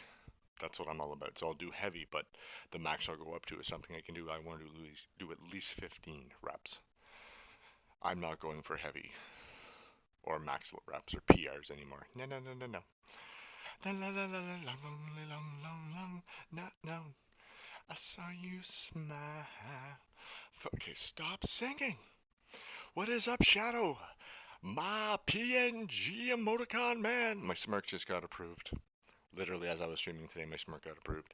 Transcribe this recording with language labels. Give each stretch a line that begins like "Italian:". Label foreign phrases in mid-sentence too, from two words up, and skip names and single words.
English: That's what I'm all about. So I'll do heavy, but the max I'll go up to is something I can do. I want to do at least 15 reps. I'm not going for heavy or max reps or PRs anymore. No, no, no, no, no. La la la la la long, long, long, long, not known. I saw you smile. Okay, stop singing. What is up, Shadow? My PNG emoticon man. My smirk just got approved. Literally, as I was streaming today, my smirk got approved.